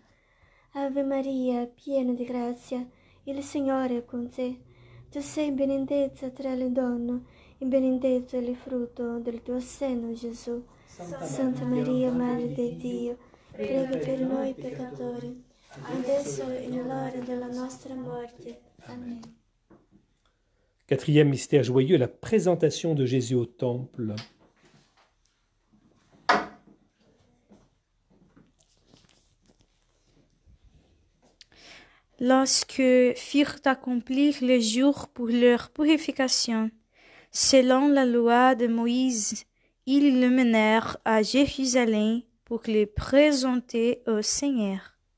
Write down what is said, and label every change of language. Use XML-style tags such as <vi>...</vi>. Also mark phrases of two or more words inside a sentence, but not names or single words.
<it>Ave Maria, piena di grazia, il Signore è con te. Tu sei benedetta tra le donne, e benedetto è il frutto del tuo seno, Gesù. Santa Maria, Madre di Dio, prega per noi peccatori, adesso e nell'ora della nostra morte. Amen.</it> <fr>Quatrième mystère joyeux, la présentation de Jésus au temple. Lorsque furent accomplis les jours pour leur purification, selon la loi de Moïse, ils le menèrent à Jérusalem pour le présenter au Seigneur.</fr>